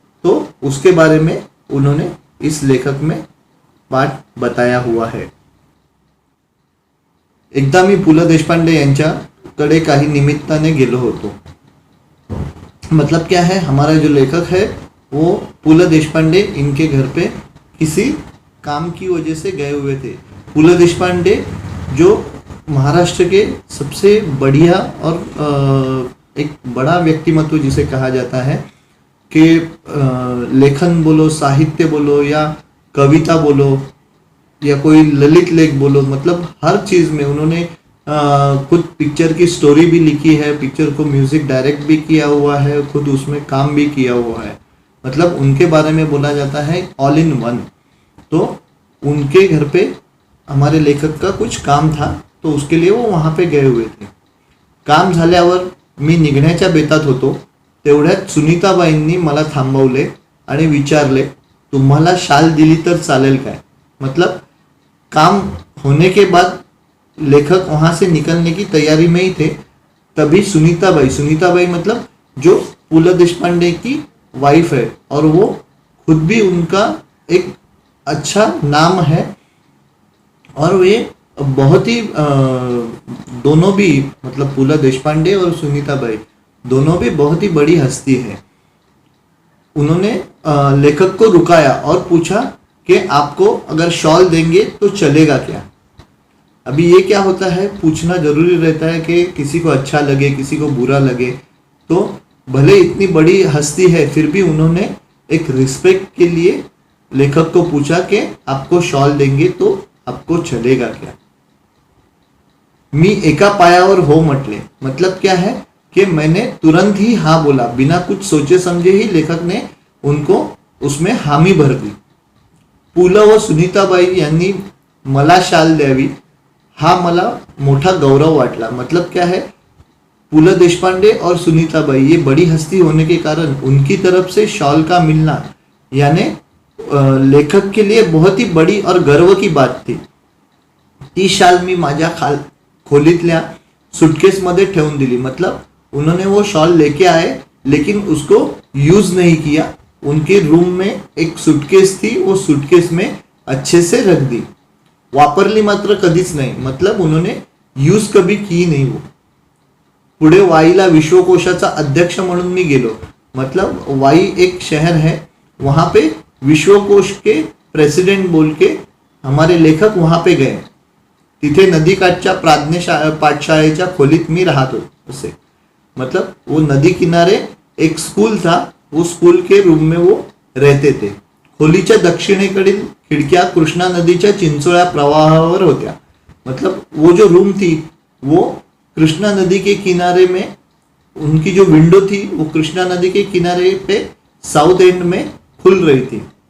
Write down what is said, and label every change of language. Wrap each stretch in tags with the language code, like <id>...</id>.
<hi>तो उसके बारे में उन्होंने इस लेखक में बात बताया हुआ है.</hi> <mr>एकदा मी पु ल देशपांडे यांच्याकडे काही निमित्ताने गेलो होतो.</mr> <hi>मतलब क्या है, हमारा जो लेखक है वो पु ल देशपांडे इनके घर पे किसी काम की वजह से गए हुए थे. पु ल देशपांडे जो महाराष्ट्र के सबसे बढ़िया और एक बड़ा व्यक्तिमत्व जिसे कहा जाता है कि लेखन बोलो, साहित्य बोलो, या कविता बोलो, या कोई ललित लेख बोलो, मतलब हर चीज में उन्होंने खुद पिक्चर की स्टोरी भी लिखी है, पिक्चर को म्यूजिक डायरेक्ट भी किया हुआ है, खुद उसमें काम भी किया हुआ है. मतलब उनके बारे में बोला जाता है ऑल इन वन. तो उनके घर पे हमारे लेखक का कुछ काम था, तो उसके लिए वो वहां पे गए हुए थे.</hi> <mr>काम झाल्यावर मी निघण्याच्या बेतात होतो, तेवढ्यात सुनीताबाईंनी मला थांबवले आणि विचारले, तुम्हाला शाल दिली तर चालेल काय.</mr> <hi>मतलब काम होने के बाद लेखक वहां से निकलने की तैयारी में ही थे, तभी सुनीताबाई मतलब जो पु ल देशपांडे की वाइफ है, और वो खुद भी उनका एक अच्छा नाम है, और वे बहुत ही दोनों भी, मतलब पु ल देशपांडे और सुनीताबाई दोनों भी बहुत ही बड़ी हस्ती है. उन्होंने लेखक को रुकाया और पूछा कि आपको अगर शॉल देंगे तो चलेगा क्या. अभी ये क्या होता है, पूछना जरूरी रहता है कि किसी को अच्छा लगे, किसी को बुरा लगे. तो भले इतनी बड़ी हस्ती है, फिर भी उन्होंने एक रिस्पेक्ट के लिए लेखक को पूछा कि आपको शॉल देंगे तो आपको चलेगा क्या.</hi> <mr>मी एका पायावर हो म्हटले.</mr> <hi>मतलब क्या है कि मैंने तुरंत ही हाँ बोला, बिना कुछ सोचे समझे ही लेखक ने उनको उसमें हामी भर दी.</hi> <mr>पु ल व सुनीताबाई यांनी मला शाल द्यावी हा मला मोठा गौरव वाटला.</mr> <hi>मतलब क्या है, पु ल देशपांडे और सुनीताबाई ये बड़ी हस्ती होने के कारण उनकी तरफ से शॉल का मिलना यानी लेखक के लिए बहुत ही बड़ी और गर्व की बात थी.</hi> <mr>ती शाल मी माझ्या खोलीतल्या सुटकेस मध्ये ठेवून दिली.</mr> <hi>मतलब उन्होंने वो शॉल लेके आए, लेकिन उसको यूज नहीं किया. उनके रूम में एक सूटकेस थी, वो सूटकेस में अच्छे से रख दी.</hi> <mr>वापरली मात्र कधीच नाही.</mr> <hi>मतलब उन्होंने यूज कभी की नहीं.</hi> <mr>वो पुढे वाईला विश्वकोशाचा अध्यक्ष म्हणून मी गेलो.</mr> <hi>मतलब वाई एक शहर है, वहां पे विश्वकोश के प्रेसिडेंट बोल के हमारे लेखक वहां पे गए.</hi> <mr>तिथे नदीकाठच्या पाठशाळेच्या खोलीत मी राहत असे.</mr> <hi>मतलब वो नदी किनारे एक स्कूल था, वो स्कूल के रूम में वो रहते थे.</hi> <mr>खोलीच्या दक्षिणेकडील खिडक्या कृष्णा नदीच्या चिंचोळ्या प्रवाहावर होत्या.</mr> <hi>मतलब वो जो रूम थी वो कृष्णा नदी के किनारे में, उनकी जो विंडो थी वो कृष्णा नदी के किनारे पे साउथ एंड में खुल रही थी.</hi>